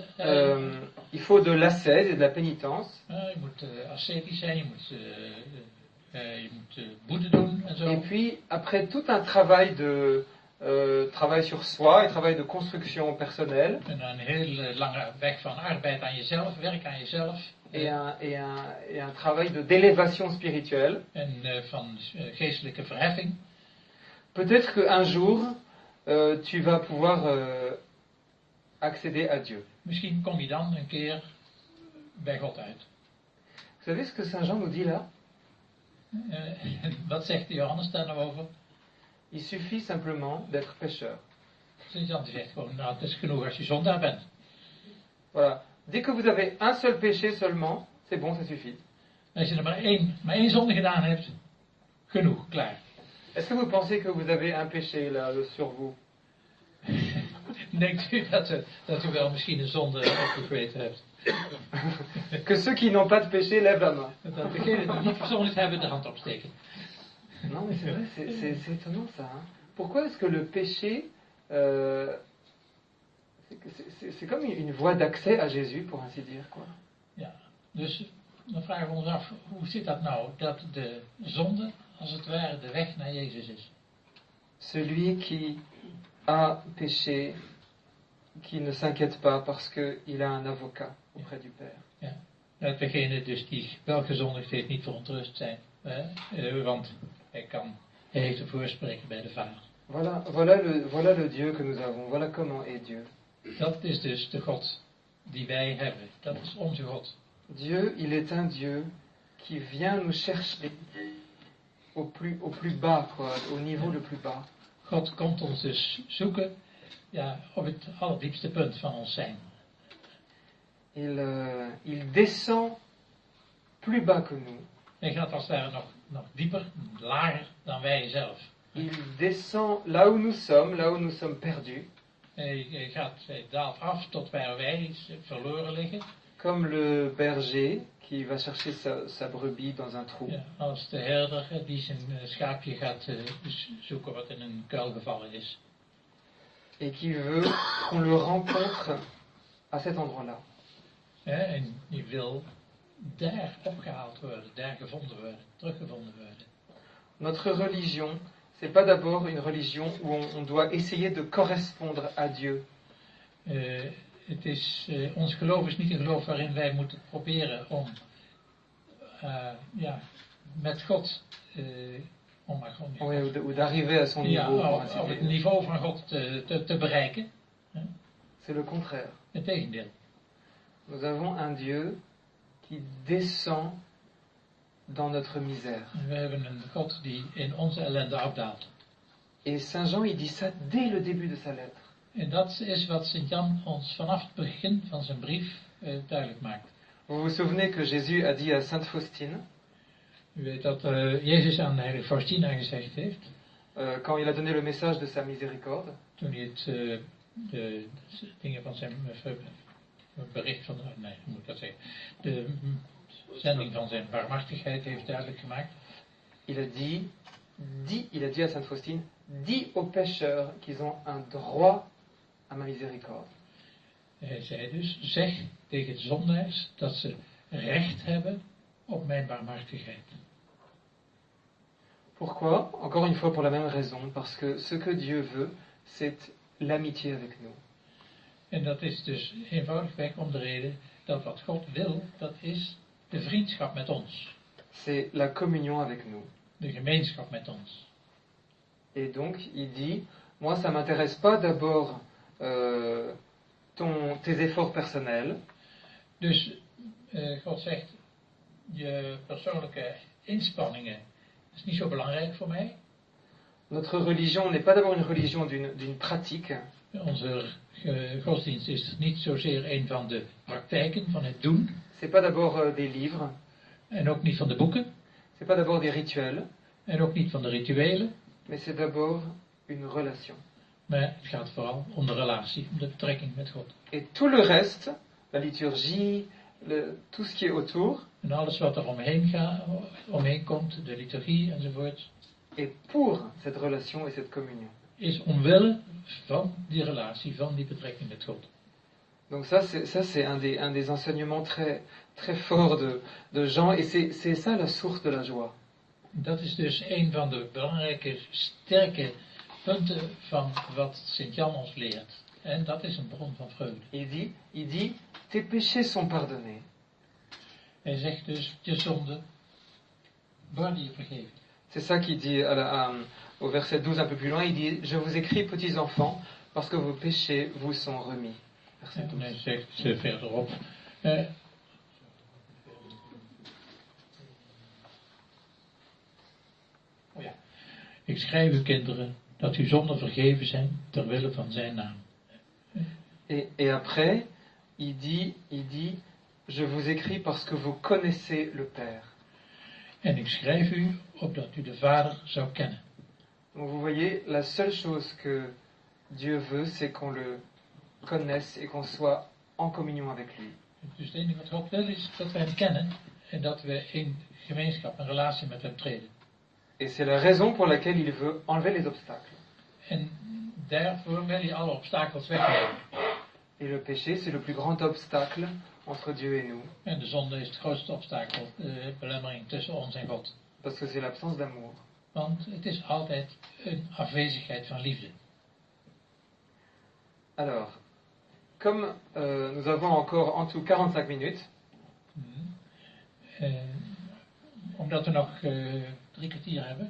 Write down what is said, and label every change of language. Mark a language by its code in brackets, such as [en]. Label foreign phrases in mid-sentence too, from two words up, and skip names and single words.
[fr] Il faut de l'ascèse et de la pénitence. [nl] Je moet ascetisch zijn, je moet boete doen en zo. [fr] Et puis, après tout un travail sur soi et travail de construction personnelle. [nl] En een heel lange weg van arbeid aan jezelf, werk aan jezelf. [fr] Et un travail d'élévation spirituelle. [nl] En van geestelijke verheffing. [fr] Peut-être qu'un jour, tu vas pouvoir accéder à Dieu. [nl] Misschien kom je dan een keer bij God uit. [fr] Vous savez ce que Saint Jean nous dit là? [nl] Wat zegt Johannes daar nou over? [fr] Il suffit simplement d'être pécheur. [nl] Jan die zegt gewoon, nou, het is genoeg als je zondaar bent. [fr] Voilà. Dès que vous avez un seul péché seulement, c'est bon, ça suffit. [nl] Als je er maar één zonde gedaan hebt, genoeg, klaar. [fr] Est-ce que vous pensez que vous avez un péché là sur vous? [nl] Denkt u dat u wel misschien een zonde opgegeten hebt? [fr] Que ceux qui n'ont pas de péché lèvent la main. [nl] Dat degenen die niet verzondigd hebben de hand opsteken. [fr] Non, mais c'est vrai, c'est étonnant ça. Hein. Pourquoi est-ce que le péché, c'est comme une voie d'accès à Jésus, pour ainsi dire, quoi. [nl] Ja, dus dan vragen we ons af, hoe zit dat nou, dat de zonde, als het ware, de weg naar Jezus is? [fr] Celui qui a péché, qui ne s'inquiète pas parce qu'il a un avocat auprès du Père. [nl] Ja, dat degene dus die wel gezondigd heeft niet verontrust zijn. Want hij heeft de voorspreker bij de Vader. [fr] Voilà le Dieu que nous avons. Voilà comment est Dieu. [nl] Dat is dus de God die wij hebben. Dat is onze God. [fr] Dieu, il est un Dieu qui vient nous chercher au plus bas, quoi, au niveau le plus bas. [nl] God komt ons dus zoeken, ja, op het allerdiepste punt van ons zijn. [fr] Il descend plus bas que nous. [nl] Hij gaat als het ware nog dieper, lager dan wij zelf. [fr] Il descend là où nous sommes perdus. [nl] Hij daalt af tot waar wij verloren liggen. [fr] Comme le berger qui va chercher sa brebis dans un trou. [nl] Ja, als de herder die zijn schaapje gaat zoeken wat in een kuil gevallen is. [fr] Et qui veut qu'on le rencontre à cet endroit-là. [nl] En die wil daar opgehaald worden, daar gevonden worden, teruggevonden worden. [fr] Notre religion, c'est pas d'abord une religion où on doit essayer de correspondre à Dieu. [nl] Ons geloof is niet een geloof waarin wij moeten proberen om met God [fr] Ou d'arriver à son niveau. [nl] Op het niveau van God te bereiken. [fr] C'est le contraire. [nl] Het tegendeel. [fr] Nous avons un Dieu qui descend dans notre misère. [nl] We hebben een God die in onze ellende afdaalt. [fr] Et Saint Jean, il dit ça dès le début de sa lettre. [nl] En dat is wat Sint-Jan ons vanaf het begin van zijn brief duidelijk maakt. [fr] Vous vous souvenez que Jésus a dit à Sainte Faustine, [nl] U weet dat Jezus aan de heilige Faustina gezegd heeft, [fr] quand il a donné le message de sa miséricorde, [nl] toen hij de dingen van zijn bericht van, nee, hoe moet ik dat zeggen, de zending van zijn barmhartigheid heeft duidelijk gemaakt. [fr] il a dit à Sainte Faustine, dis aux pécheurs qu'ils ont un droit à ma miséricorde. [nl] Hij zei dus, zeg tegen de zondaars dat ze recht hebben op mijn barmhartigheid. [fr] Pourquoi? Encore une fois pour la même raison, parce que ce que Dieu veut, c'est l'amitié avec nous. [nl] En dat is dus eenvoudigweg om de reden dat wat God wil, dat is de vriendschap met ons. [fr] C'est la communion avec nous. [nl] De gemeenschap met ons. [fr] Et donc, il dit, moi, ça m'intéresse pas d'abord tes efforts personnels. [nl] Dus God zegt, je persoonlijke inspanningen is niet zo belangrijk voor mij. [fr] Notre religion n'est pas d'abord une religion d'une pratique. [nl] Onze godsdienst is niet zozeer een van de praktijken, van het doen. [fr] C'est pas d'abord des livres. [nl] En ook niet van de boeken. [fr] C'est pas d'abord des rituels. [nl] En ook niet van de rituelen. [fr] Mais c'est d'abord une relation. [nl] Maar het gaat vooral om de relatie, om de betrekking met God. [fr] Et tout le reste, la liturgie, tout ce qui est autour, [nl] En alles wat er omheen komt, de liturgie enzovoort, [fr] est pour cette relation et cette communion. [nl] is omwille van die relatie, van die betrekking met God. [fr] Donc ça c'est un des enseignements très, très forts de Jean, et c'est ça la source de la joie. [nl] Dat is dus een van de belangrijke, sterke punten van wat Sint-Jan ons leert. En dat is een bron van vreugde. [fr] Il dit, tes péchés sont pardonnés. [nl] Hij zegt dus, je zonde worden je vergeven. [fr] C'est ça qu'il dit au verset 12 un peu plus loin, il dit, je vous écris petits enfants, parce que vos péchés vous sont remis. Verset 12. [nl] En hij zegt verderop, ik schrijf u kinderen dat uw zonden vergeven zijn ter wille van zijn naam. [fr] Et après, il dit, je vous écris parce que vous connaissez le Père. [nl] En ik schrijf u opdat u de Vader zou kennen. [fr] Donc vous voyez, la seule chose que Dieu veut, c'est qu'on le connaisse et qu'on soit en communion avec lui. [nl] Dus het enige wat God wil is dat wij hem kennen en dat we in gemeenschap, een relatie met hem treden. [fr] Et c'est la raison pour laquelle il veut enlever les obstacles. [nl] En daarvoor wil hij alle obstakels wegnemen. [fr] Et le péché, c'est le plus grand obstacle entre Dieu et nous. [nl] En de zonde is het grootste obstakel, de belemmering tussen ons en God. [fr] Parce que c'est l'absence d'amour. [nl] Want het is altijd een afwezigheid van liefde. [fr] Alors, comme nous avons encore en tout 45 minutes, [nl] ook dat we nog 3 kwartier hebben.